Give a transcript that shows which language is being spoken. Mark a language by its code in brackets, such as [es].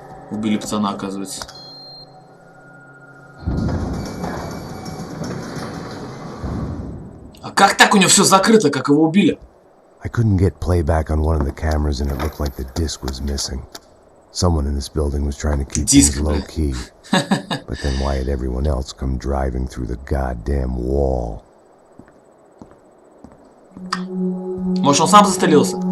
[ru] Убили пацана, оказывается. А как так у него все закрыто, как его убили? [en] I couldn't get playback on one of the cameras and it looked like the disc was missing. Someone in this building was trying to keep things low key. But then why had everyone else come driving through the goddamn wall? [ru] Может, он сам застрелился?